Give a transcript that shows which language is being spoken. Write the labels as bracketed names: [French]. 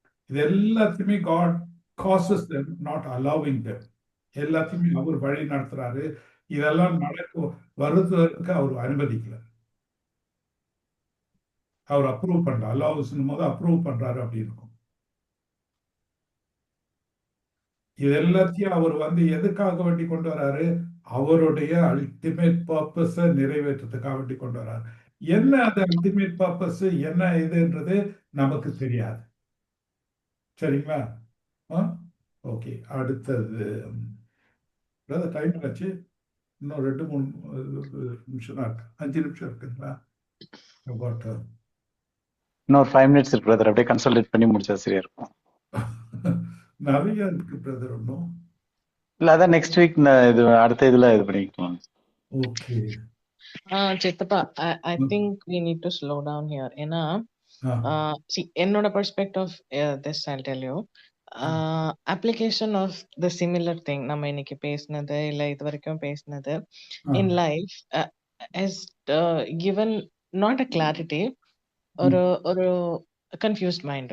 [Tamil] இது எல்லாத்தையுமே [English] God causes them, not allowing them. [Tamil] எல்லாத்தையுமே அவர் வழி நடத்துறாரு. இதெல்லாம் வருவதற்கு அவர் அனுமதிக்கல. அவர் அப்ரூவ் பண்றாரு. அல்லாஹ்வின் போது அப்ரூவ் பண்றாரு அப்படி இருக்கும். இது எல்லாத்தையும் அவர் வந்து எதுக்காக வேண்டி கொண்டு வராரு? அவருடைய அல்டிமேட் பர்பஸ நிறைவேற்றத்துக்காக வேண்டி கொண்டு வராரு. என்ன அது அல்டிமேட் பர்பஸ், என்ன இதுன்றது நமக்கு தெரியாது. சரிங்களா? ஓகே. அடுத்தது டைம் ஆச்சு. இன்னும் 2-3 நிமிஷம் தான் இருக்கு. 5 நிமிஷம் இருக்குங்களா? இன்னொரு 5 minutes இருக்கு பிரதர். அப்படியே கன்சல்டேட் பண்ணி முடிச்சா சரியா இருக்கும். நிறைய இருக்கு பிரதர். ஒன்றும் இல்ல, அதான் நெக்ஸ்ட் வீக் இது அடுத்த இதுல இது பண்ணிக்கலாம். ஓகே. [English] சித்தப்பா, I think we need to slow down here. ஏன்னா see, என்னோட perspective this I'll tell you. Application of the similar thing [Tamil] நம்ம இன்னைக்கு பேசினது இல்ல இது வரைக்கும் பேசினது [English] in life has given not a clarity or confused mind.